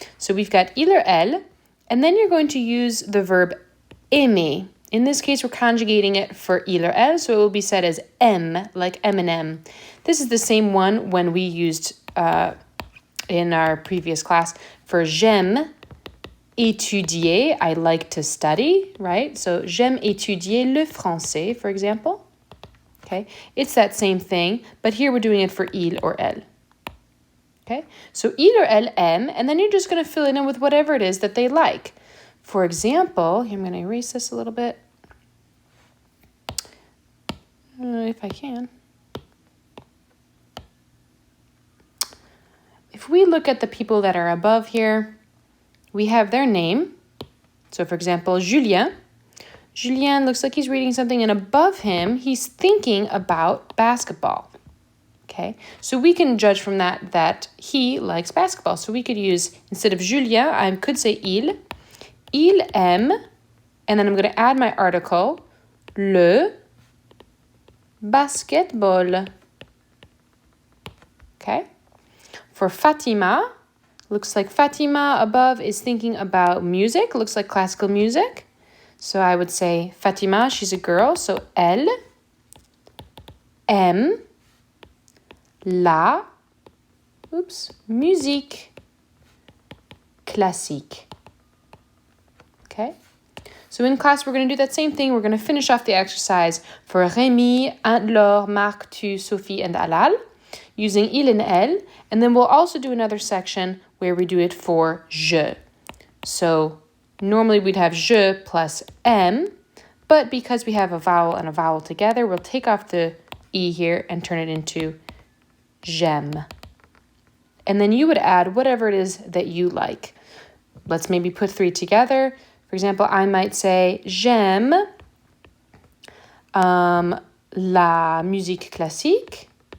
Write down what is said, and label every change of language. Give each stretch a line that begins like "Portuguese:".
English: So we've got il or elle, and then you're going to use the verb aimer. In this case, we're conjugating it for il or elle, so it will be said as M, like M&M. This is the same one when we used in our previous class for
French: j'aime étudier,
English: I like to study, right?
French: So j'aime étudier le français,
English: for example. Okay, it's that same thing, but here we're doing it for il or elle. Okay, so il or
French: elle aime,
English: and then you're just going to fill it in with whatever it is that they like. For example, here I'm going to erase this a little bit, if I can. If we look at the people that are above here, we have their name. So for example, Julien. Julien looks like he's reading something, and above him, he's thinking about basketball. Okay, so we can judge from that he likes basketball. So we could use, instead of Julien, I could say
French: il aime,
English: and then I'm going to add my article,
French: le basketball.
English: Okay, for Fatima, Looks like Fatima above is thinking about music. Looks like classical music. So I would say Fatima, she's a girl. So
French: elle aime la musique classique.
English: Okay? So in class, we're going to do that same thing. We're going to finish off the exercise for Rémi, Anne-Laure, Marc, Tu, Sophie, and Alal using il and elle. And then we'll also do another section where we do it for je. So normally we'd have je plus m, but because we have a vowel and a vowel together, we'll take off the e here and turn it into j'aime. And then you would add whatever it is that you like. Let's maybe put 3 together. For example, I might say
French: j'aime la musique classique.